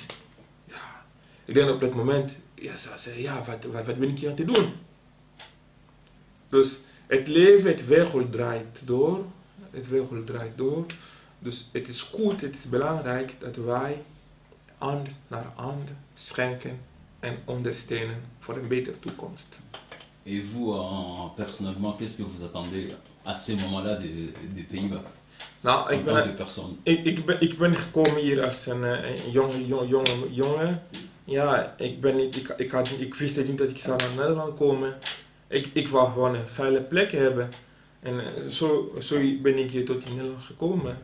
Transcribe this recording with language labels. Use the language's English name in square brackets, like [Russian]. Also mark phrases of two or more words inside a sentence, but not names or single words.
[Dutch] Ja, ik denk op dat moment, ja, ja, wat ben ik hier aan te doen? Dus het leven, het wereld draait door. Het wereld draait door. Dus het is goed, het is belangrijk dat wij hand naar hand schenken en ondersteunen voor een betere toekomst. [French] Et vous, personnellement, qu'est-ce que vous attendez à ces moments-là des Pays-Bas? [Dutch] Nou, ik ben gekomen hier als een jonge. Ja, ik wist niet dat ik zou naar Nederland komen. Ik wou gewoon een veilige plek hebben. En zo ben ik hier tot in Nederland gekomen.